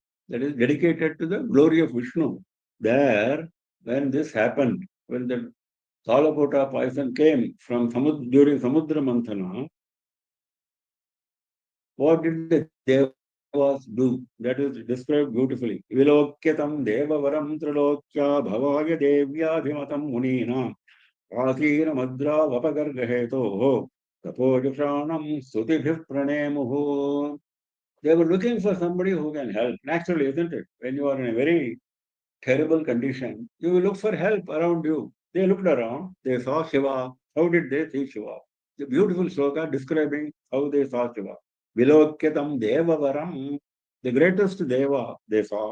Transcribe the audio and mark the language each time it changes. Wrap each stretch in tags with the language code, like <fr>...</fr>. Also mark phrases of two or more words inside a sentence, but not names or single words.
<en>That is dedicated to the glory of Vishnu. There, when this happened, when the Kalakota poison came from during Samudra Manthana, what did the Devas do? That is described beautifully.</en> <sa>Vilokyatam Devavaram Trilokya Bhavaya Devyadhimatam Munina Asira Madra Vapagargaheto Tapojushanam Sutibhif Pranemuhu.</sa> <en>They were looking for somebody who can help. Naturally, isn't it? When you are in a very terrible condition, you will look for help around you. They looked around, they saw Shiva. How did they see Shiva? The beautiful sloka describing how they saw Shiva.</en> <sa>Vilokyatam Devavaram,</sa> <en>the greatest Deva they saw.</en>